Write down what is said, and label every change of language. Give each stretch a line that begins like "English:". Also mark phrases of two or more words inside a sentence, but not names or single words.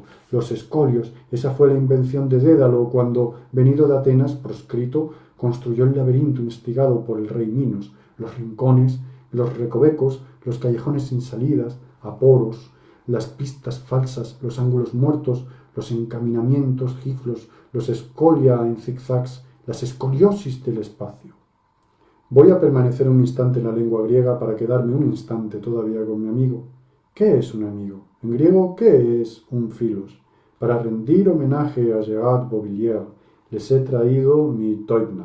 Spanish: Los escolios, esa fue la invención de Dédalo cuando, venido de Atenas, proscrito, construyó el laberinto instigado por el rey Minos. Los rincones, los recovecos, los callejones sin salidas, aporos, las pistas falsas, los ángulos muertos, los encaminamientos giflos, los escolia en zigzags, las escoliosis del espacio. Voy a permanecer un instante en la lengua griega para quedarme un instante todavía con mi amigo. ¿Qué es un amigo? En griego, ¿qué es un filos? Para rendir homenaje a Gerard Beauvillier, les he traído mi Teubner.